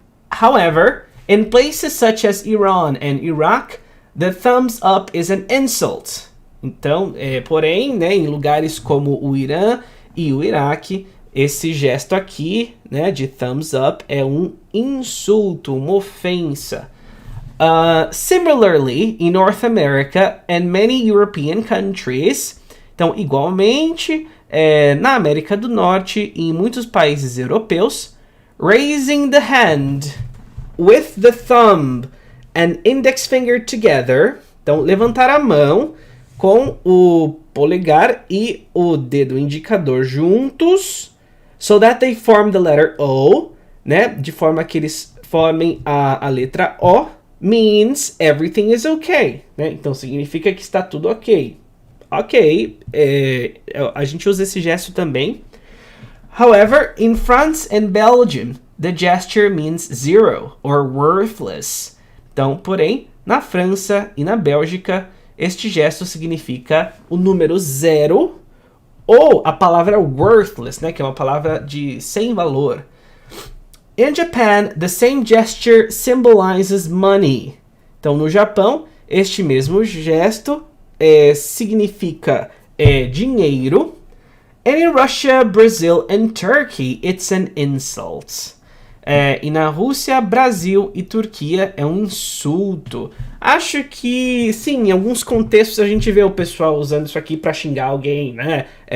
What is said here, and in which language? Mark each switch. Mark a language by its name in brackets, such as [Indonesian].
[English] However, in places such as Iran and Iraq, the thumbs up is an insult. [Portuguese] Então, porém, né, em lugares como o Irã e o Iraque, esse gesto aqui, né, de thumbs up é um insulto, uma ofensa. [English] Similarly, in North America and many European countries, [Portuguese] então, igualmente, na América do Norte e em muitos países europeus, [English] raising the hand with the thumb and index finger together, [Portuguese] então, levantar a mão com o polegar e o dedo indicador juntos, [English] so that they form the letter O, né? [Portuguese] De forma que eles formem a letra O, [English] means everything is okay, [Portuguese] né? Então significa que está tudo ok. Ok, a gente usa esse gesto também. [English] However, in France and Belgium, the gesture means zero or worthless. [Portuguese] Então, porém, na França e na Bélgica, este gesto significa o número zero ou a palavra worthless, né, que é uma palavra de sem valor. [English] In Japan, the same gesture symbolizes money. [Portuguese] Então, no Japão, este mesmo gesto significa dinheiro. [English] And in Russia, Brazil and Turkey, it's an insult. [Portuguese] E na Rússia, Brasil e Turquia é um insulto. Acho que, sim, em alguns contextos a gente vê o pessoal usando isso aqui para xingar alguém, né?